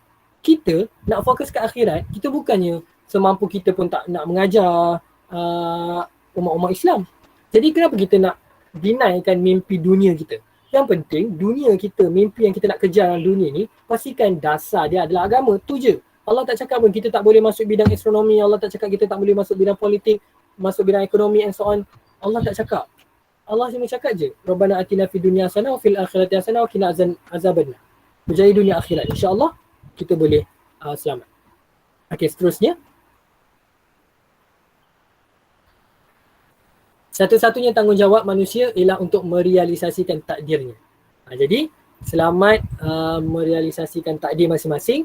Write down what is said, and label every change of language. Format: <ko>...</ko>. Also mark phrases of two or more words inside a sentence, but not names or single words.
<ms>Kita nak fokus ke akhirat, kita bukannya semampu kita pun tak nak mengajar umat-umat Islam. Jadi kenapa kita nak denikan mimpi dunia kita? Yang penting dunia kita, mimpi yang kita nak kejar dalam dunia ni, pastikan dasar dia adalah agama. Tu je. Allah tak cakap pun kita tak boleh masuk bidang astronomi, Allah tak cakap kita tak boleh masuk bidang politik, masuk bidang ekonomi</ms> <en>and so on.</en> <ms>Allah tak cakap. Allah cuma cakap je,</ms> <ar>ربنا آتنا في الدنيا حسنة وفي الآخرة حسنة وقنا عذاب النار.</ar> <ms>Berjaya dunia akhirat. InsyaAllah kita boleh selamat. Okey, seterusnya. Satu-satunya tanggungjawab manusia ialah untuk merealisasikan takdirnya. Jadi, selamat merealisasikan takdir masing-masing.</ms>